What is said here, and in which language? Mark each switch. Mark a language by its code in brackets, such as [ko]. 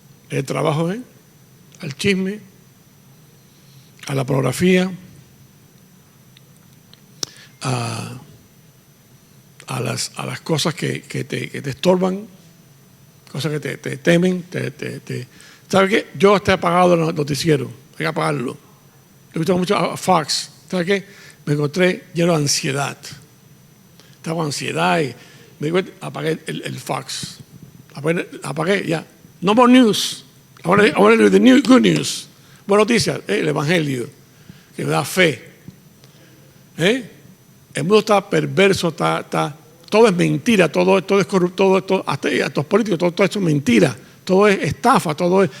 [es] El trabajo, al chisme, a la pornografía, a las cosas que te estorban, cosas que te temen. ¿Sabes qué? Yo estoy apagado en el noticiero, hay que apagarlo. Yo he visto mucho a Fox. ¿Sabes qué? Me encontré lleno de ansiedad. Estaba en ansiedad y apagué el Fox. Apagué ya. [en] No more news. I want to do the good news. [es] Buenas noticias, el Evangelio, que me da fe. El mundo está perverso, todo es mentira, todo es corrupto, hasta los políticos, todo esto es mentira, todo es estafa, todo es.